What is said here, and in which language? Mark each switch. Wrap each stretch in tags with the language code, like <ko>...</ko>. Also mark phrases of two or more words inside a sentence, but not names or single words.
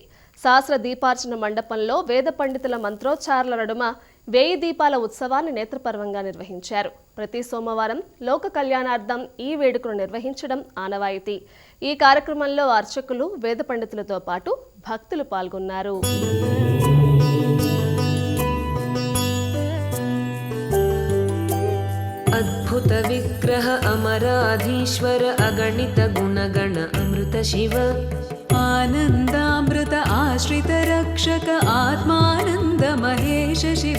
<te>సహస్ర దీపార్చన మండపంలో వేద పండితుల మంత్రోచ్చారాల నడుమ 1000 దీపాల ఉత్సవాన్ని నేత్రపర్వంగా నిర్వహించారు. ప్రతి సోమవారం లోక కళ్యాణార్థం ఈ వేడుకను నిర్వహించడం ఆనవాయితీ. ఈ కార్యక్రమంలో అర్చకులు, వేద పండితులతో పాటు భక్తులు పాల్గొన్నారు.</te> <sa>अद्भुत विग्रह अमराधीश्वर अगणित गुणगण अमृत शिव आनन्दामृत आश्रित रक्षक आत्मानन्द महेश शिव</sa>